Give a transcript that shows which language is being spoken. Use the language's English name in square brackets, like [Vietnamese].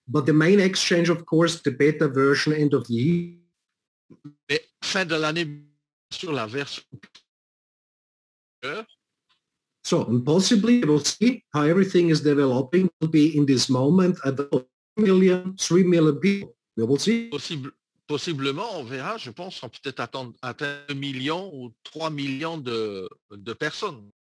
[English] But the main exchange, of course, the beta version end of the year. [French] Mais fin de l'année sur la version. [English] So, and possibly we'll see how everything is developing. Will be in this moment at 3 million people. We will see. [French] Possiblement, on verra, je pense, on peut-être atteindre 1 million ou 3 millions de personnes.